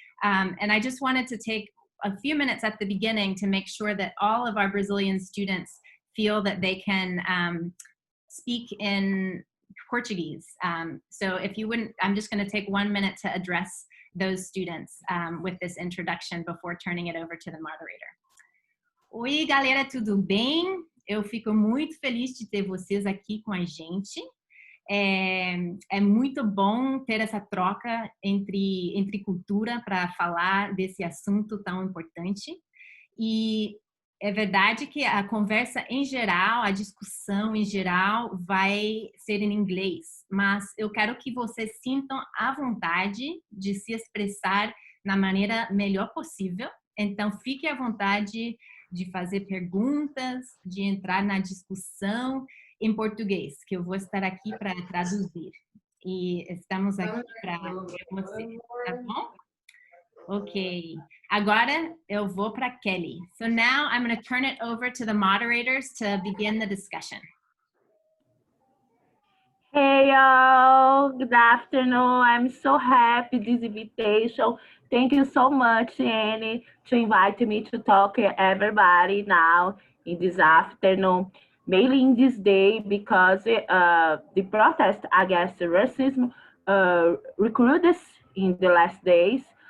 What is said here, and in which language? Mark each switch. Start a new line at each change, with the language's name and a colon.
English: And I just wanted to take a few minutes at the beginning to make sure that all of our Brazilian students feel that they can speak in Portuguese. So if you wouldn't, I'm just going to take 1 minute to address those students with this introduction before turning it over to the moderator.
Portuguese: Oi, galera, tudo bem? Eu fico muito feliz de ter vocês aqui com a gente. É muito bom ter essa troca entre cultura para falar desse assunto tão importante. E é verdade que a conversa em geral, a discussão em geral vai ser em inglês, mas eu quero que vocês sintam à vontade de se expressar na maneira melhor possível. Então, fique à vontade de fazer perguntas, de entrar na discussão em português, que eu vou estar aqui para traduzir. E estamos aqui para você, tá bom? Ok. Agora eu vou para Kelly.
English: So now I'm going to turn it over to the moderators to begin the discussion. Hey y'all, good afternoon. I'm so happy this invitation. Thank you so much, Annie, to invite me to talk to everybody now in this afternoon, mainly in this day because the protest against racism recruited in the last days.